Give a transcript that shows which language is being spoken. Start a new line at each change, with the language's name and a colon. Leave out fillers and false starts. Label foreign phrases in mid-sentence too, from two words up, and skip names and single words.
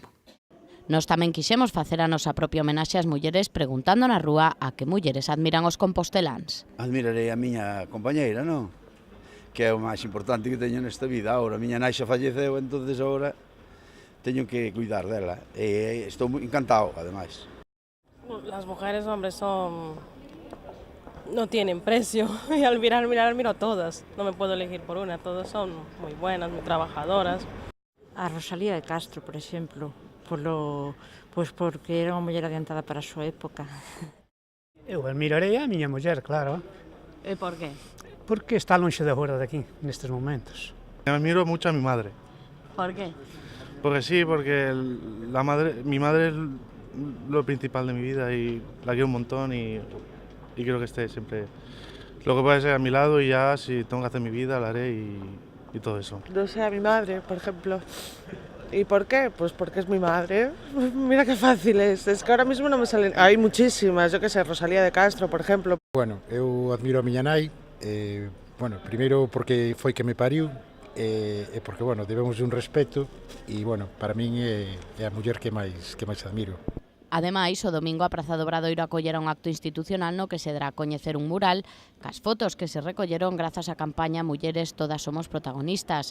Galician: Nos tamén quixemos facer a nosa propia homenaxe ás mulleres preguntando na rúa a que mulleres admiran os composteláns. Admirarei a miña compañeira, non? Que é o máis importante que teño nesta vida. Ahora, a miña nai xa falleceu, entonces agora teño que cuidar dela. E estou encantado, ademais.
Spanish: Las mujeres, hombre, no tienen precio. Y al mirar miro todas. No me puedo elegir por una. Todas son muy buenas, muy trabajadoras.
Galician: A Rosalía de Castro, por exemplo, porque era unha muller adiantada para a súa época. Eu admirarei a miña muller, claro. E por qué? Porque está lonxe de agora de aquí, nestes momentos.
Spanish: Admiro mucho a mi madre. ¿Por qué? Porque sí, porque mi madre es lo principal de mi vida y la quiero un montón y quiero que esté siempre. Lo que puede ser a mi lado y ya si tengo que hacer mi vida la haré y todo eso. No sé, a mi madre, por ejemplo. ¿Y por qué? Pues porque es mi madre. Mira qué fácil es. Es que ahora mismo no me salen. Hay muchísimas, yo qué sé, Rosalía de Castro, por ejemplo.
Galician: Bueno, eu admiro a miña nai. Primeiro porque foi que me pariu e porque, debemos un respeto e, para min é a muller que máis admiro. Ademais, o domingo a Praza do Obradoiro acollera un acto institucional no que se dará a coñecer un mural cas fotos que se recolleron grazas á campaña Mulleres Todas Somos Protagonistas.